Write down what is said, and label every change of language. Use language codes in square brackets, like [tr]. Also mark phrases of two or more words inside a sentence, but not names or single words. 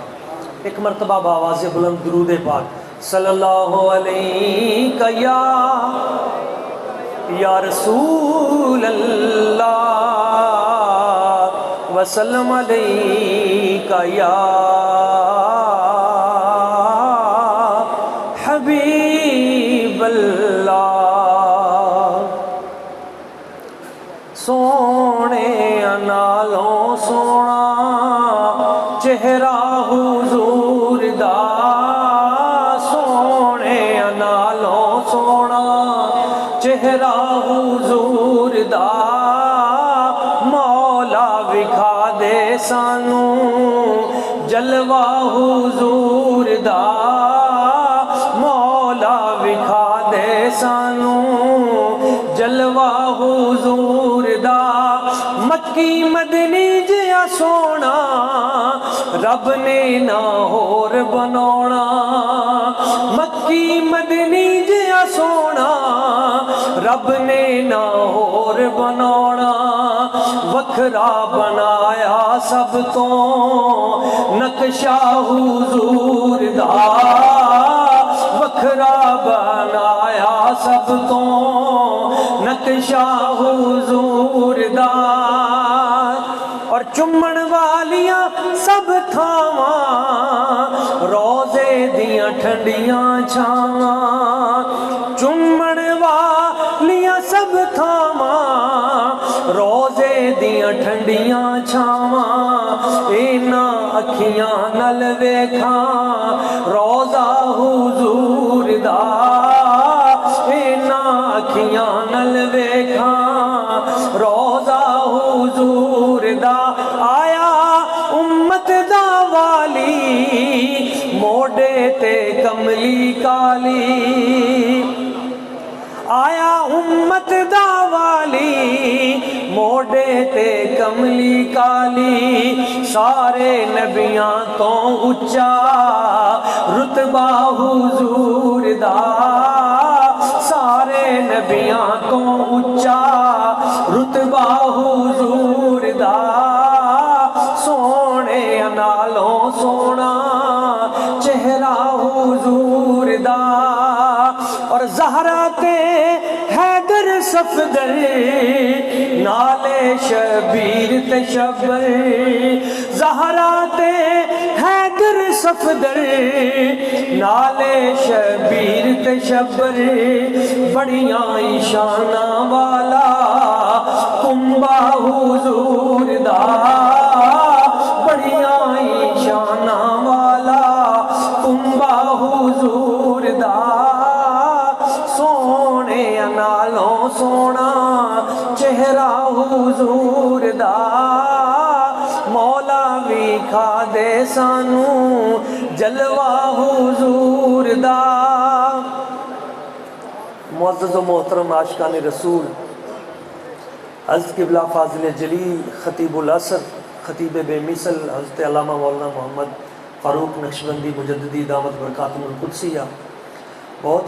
[ur] ایک مرتبہ بآواز بلند درود پاک [ar] صلی اللہ علیہ یا رسول اللہ وسلم علیہ یا حبیب اللہ. [pa] سونے نالوں سونا چہرہ حضور دا سونے نالوں سونا چہرہ حضور دا مولا وکھا دے سانو جلوہ حضور دا وکھا دے سانو جلوہ حضور دا. مکی مدنی جیا سونا رب نے نہ ہور بنونا. مکی مدنی جیا سونا رب نے نہ ہور بنونا. وکھرا بنایا سب تو نقشہ حضور دا وکھرا بنایا سب تو نقشہ حضور دا. اور چمن والیاں سب تھاواں روزے دیاں ٹھنڈیاں چھاواں. چمن والیاں سب تھاواں روزے دیاں ٹھنڈیاں چھاواں. اینا اکھیاں نل ویکھاں روزہ حضور دا اینا اکھیاں نل ویکھاں روزہ حضور دا. آیا امت دا والی موڈے تے کملی کالی آیا امت موڈے تے کملی کالی سارے نبیاں تو اچا رتبہ حضور دا سارے نبیاں تو اچا رتبہ حضور دا سونے نالوں سونا چہرہ حضور دا اور زہرا تے حیدر صفدر نالے شبیر تے شبر زہرا تے حیدر صفدر نالے شبیر تے شبر بڑیاں شانہ والا کنبہ حضور دا بڑیاں شانہ والا کنبہ حضور دا سونے نالوں سونا چہرہ حضور دا مولا بھی کھا دے سانو جلوہ حضور دا [ur] معزز و محترم عاشقان رسول حضرت قبلہ فاضل جلیل خطیب العصر خطیب بے مثل حضرت علامہ مولانا محمد فاروق نقشبندی مجددی دامت برکاتہم القدسیہ بہت